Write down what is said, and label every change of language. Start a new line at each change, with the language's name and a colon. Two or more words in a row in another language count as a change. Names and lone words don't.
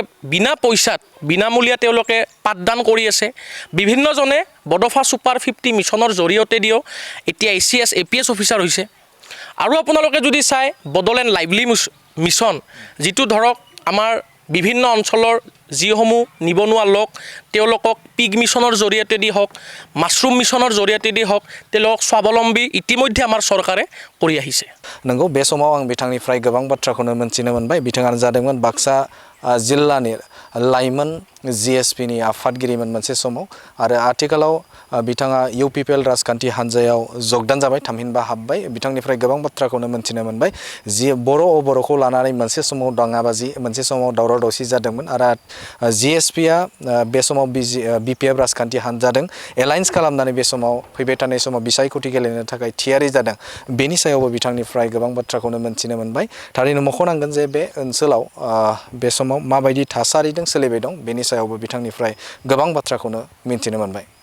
Assamese: বিনা পইচাত বিনামূলীয়া তেওঁলোকে পাঠদান কৰি আছে বিভিন্নজনে বডোফা ছুপাৰ 50 মিছনৰ জৰিয়তে দিও এতিয়া ACS APS অফিচাৰ হৈছে আৰু আপোনালোকে যদি চাই বডোলেণ্ড লাইভলি মিছন যিটো ধৰক আমাৰ বিভিন্ন অঞ্চলৰ যিসমূহ নিবনুৱা লোক তেওঁলোকক পিগ মিছনৰ জৰিয়তে দি হওক মাছৰুম মিছনৰ জৰিয়তে দি হওক তেওঁলোকক স্বাৱলম্বী ইতিমধ্যে আমাৰ চৰকাৰে কৰি আহিছে
Bodo: नंगौ बे समाव आं बिथांनिफ्राय गोबां बाथ्राखौनो मोनथिनो मोनबाय बिथाङानो जादोंमोन बाक्सा जिल्लानि लाइमोन GSP नि आफादगिरिमोन मोनसे समाव आरो आथिखालाव बिथाङा UPPL राजखान्थि हान्जायाव जगदान जाबाय थामहिनबा हाबबाय बिथांनिफ्राय गोबां बाथ्राखौनो मोनथिनो मोनबाय जि बर' बर'खौ लानानै मोनसे समाव दाङाबाजि मोनसे समाव दावराव दावसि जादोंमोन आरो GSP आ बे समाव BPF राजखान्थि हान्जाजों एलायन्स खालामनानै बे समाव फैबाय थानाय समाव बिसायख'थि गेलेनो थाखाय थियारि जादों बेनि सायावबो बिथांनिफ्राय गोबां बाथ्राखौनो मोनथिनो मोनबाय थारैनो मख'नांगोन जे बे ओनसोलाव बे समाव माबायदि थासारिजों सोलिबाय दं बेनि सायावबो बिथांनिफ्राय गोबां बाथ्राखौनो मिन्थिनो मोनबाय।